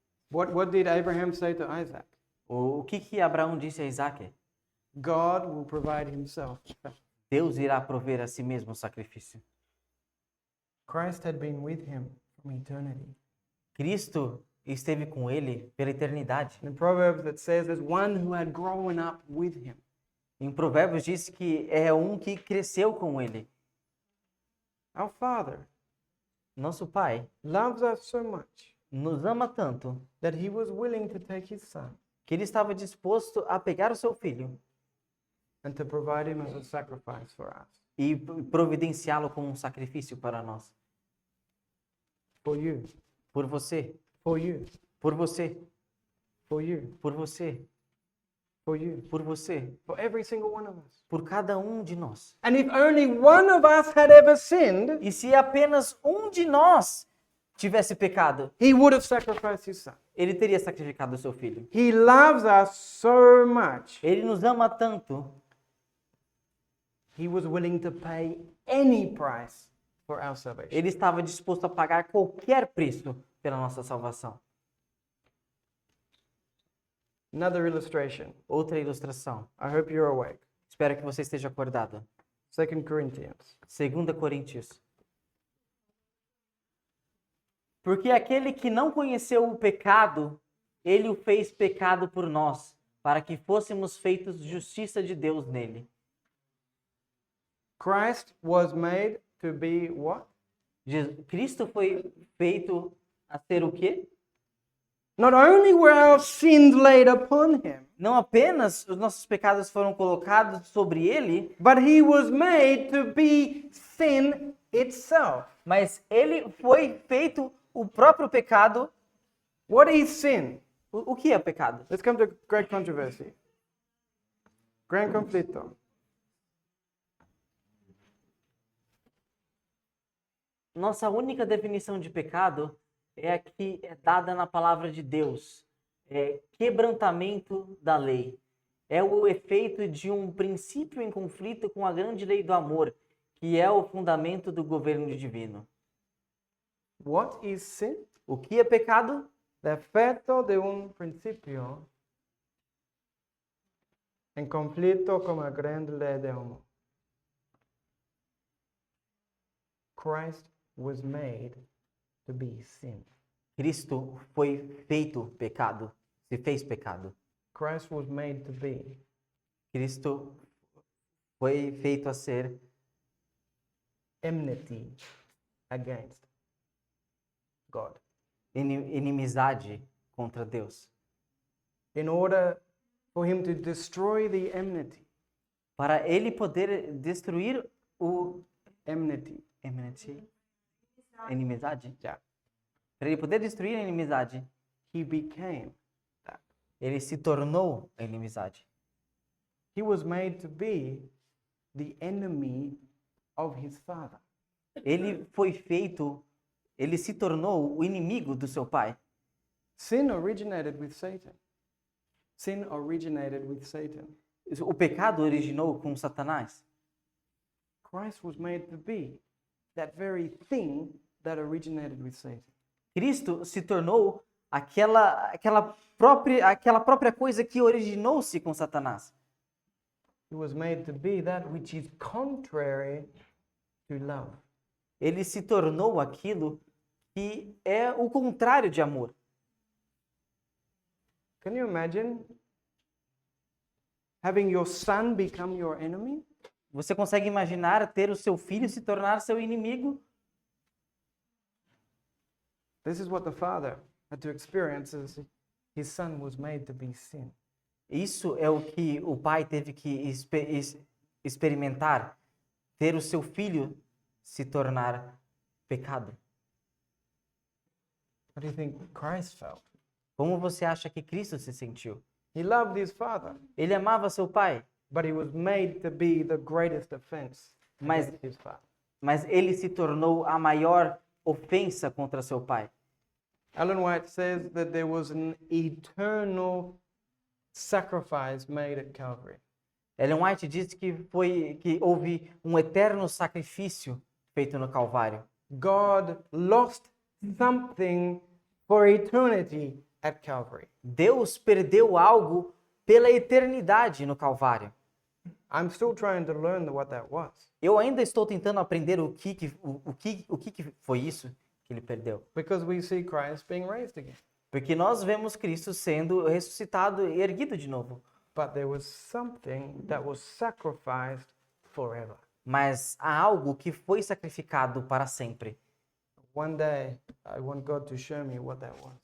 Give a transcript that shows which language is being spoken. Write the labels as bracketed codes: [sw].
[en] What did Abraham say to Isaac? [pt] O que Abraão disse a Isaac? [en] God will provide Himself. [pt] Deus irá prover a si mesmo o sacrifício. [en] Christ had been with him from eternity. [pt] Cristo esteve com ele pela eternidade. [en] In Proverbs it says there's one who had grown up with him. [pt] Em Provérbios diz que é um que cresceu com ele. [en] Our Father [pt] Nosso Pai [en] loves us so much [pt] nos ama tanto [en] that He was willing to take His Son [pt] que ele estava disposto a pegar o seu filho [en] and to provide Him as a sacrifice for us. [pt] e providenciá-lo como um sacrifício para nós. [en] For you, [pt] Por você, [en] for you, [pt] por você, [en] for you, [pt] por você, [en] for you, [pt] por você, [en] for every single one of us. [pt] por cada um de nós. [en] And if only one of us had ever sinned, [pt] E se apenas um de nós tivesse pecado, [en] He would have sacrificed His Son. [pt] ele teria sacrificado o seu filho. [en] He loves us so much, [pt] Ele nos ama tanto, [en] He was willing to pay any price for our salvation. [pt] ele estava disposto a pagar qualquer preço pela nossa salvação. [en] Another illustration. [pt] Outra ilustração. [en] I hope you're awake. [pt] Espero que você esteja acordado. [en] 2 Corinthians. [pt] 2 Coríntios. Porque aquele que não conheceu o pecado, ele o fez pecado por nós, para que fôssemos feitos justiça de Deus nele. [en] Christ was made to be what? [pt] Cristo foi feito a ser o quê? [en] Not only were our sins laid upon Him, [pt] Não apenas os nossos pecados foram colocados sobre ele, [en] but He was made to be sin itself. [pt] mas ele foi feito o próprio pecado. [en] What is sin? [pt] O que é pecado? [en] Let's come to great controversy. [pt] Gran conflito. Nossa única definição de pecado é a que é dada na palavra de Deus. É quebrantamento da lei. É o efeito de um princípio em conflito com a grande lei do amor, que é o fundamento do governo divino. [en] What is sin? [pt] O que é pecado? [es] The efecto de un principio en conflicto con la grande ley de amor. [en] Christ was made to be sin. [pt] Cristo foi feito pecado, se fez pecado. [en] Christ was made to be [pt] Cristo foi feito a ser [en] enmity against God. [pt] inimizade contra Deus. [en] In order for him to destroy the enmity, [pt] Para ele poder destruir o [en] enmity, [pt] inimizade, [en] yeah, [pt] para ele poder destruir a inimizade, [en] he became that. [pt] ele se tornou a inimizade. [en] He was made to be the enemy of his Father. [pt] Ele foi feito, ele se tornou o inimigo do seu pai. [en] Sin originated with Satan. Sin originated with Satan. [pt] O pecado originou com Satanás. [en] Christ was made to be that very thing that originated with Satan. [pt] Cristo se tornou aquela própria coisa que originou-se com Satanás. [en] He was made to be that which is contrary to love. [pt] Ele se tornou aquilo que é o contrário de amor. [en] Can you imagine having your son become your enemy? [pt] Você consegue imaginar ter o seu filho se tornar seu inimigo? [en] This is what the father had to experience as his son was made to be sin. [pt] Isso é o que o pai teve que experimentar, ter o seu filho se tornar pecado. [en] What do you think Christ felt? [pt] Como você acha que Cristo se sentiu? [en] He loved his father, [pt] Ele amava seu pai, [en] but he was made to be the greatest offense [pt] Mas- [en] against his father. [pt] mas ele se tornou a maior ofensa contra seu pai. [en] Ellen White says that there was an eternal sacrifice made at Calvary. [pt] Ellen White diz que houve um eterno sacrifício feito no Calvário. [en] God lost something for eternity at Calvary. [pt] Deus perdeu algo pela eternidade no Calvário. [en] I'm still trying to learn what that was. [pt] Eu ainda estou tentando aprender o que foi isso que ele perdeu. [en] Because we see Christ being raised again. [pt] Porque nós vemos Cristo sendo ressuscitado e erguido de novo. [en] But there was something that was sacrificed forever. [pt] Mas há algo que foi sacrificado para sempre. [en] One day, I want God to show me what that was.